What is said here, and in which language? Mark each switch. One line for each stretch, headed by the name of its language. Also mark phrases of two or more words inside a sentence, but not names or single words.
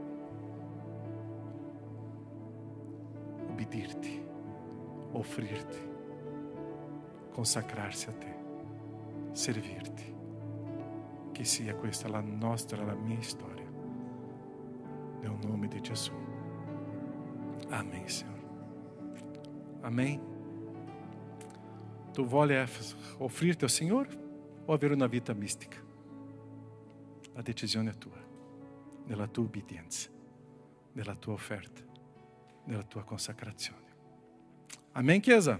Italian: Ubbidirti, offrirti, consacrarsi a Te, servirti. Che sia questa la nostra, la mia storia. Nel nome di Gesù.
Portuguese: Amém, Senhor. Amém.
Italian: Tu voglia offrirti al Signore o avere una vita mistica? La decisione è tua, nella tua obbedienza, nella tua offerta, nella tua consacrazione. Amém, Chiesa?